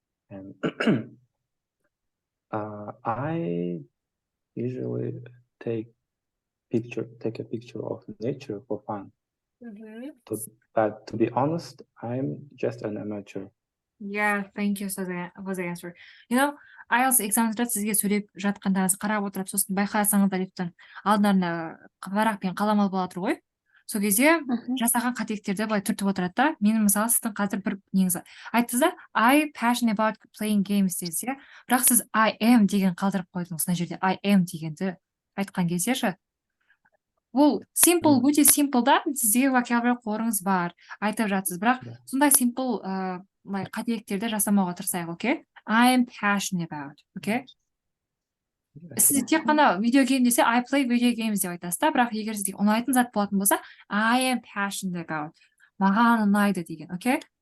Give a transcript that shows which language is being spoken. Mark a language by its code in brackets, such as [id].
[en] And I usually take a picture of nature for fun. Mm-hmm. But to be honest, I'm just an amateur. Yeah, thank you for the answer. [kk] You know, IELTS экзаменда сізге сөйлеп жатқандарыңызды қарап отырып, сосын байқасаңыздар лифттан алдындарында парақ пен қалам алып алып ғой. Сол кезде жасаған қателіктерді былай түртіп отырады да. Менің мысалы сіздің қазір бір неңіз айттыңыз да, I passionate about playing games десіз, иә. Бірақ сіз I am деген қалдырып қойдыңыз мына жерде. I am дегенді айтқан кезде ше. Бұл simple, өте simple да, сізде vocabulary қорыңыз бар, айтып жатсыз. Бірақ сондай simple қателіктерді жасамауға тырысайық, okay? [en] I am passionate about, okay? [kk] Сіз тек қана видеогейм десе, I play video games деп айтасыз да, бірақ егер сізге ұнайтын зат болатын болса, I am passionate about. Маған ұнайды деген, okay?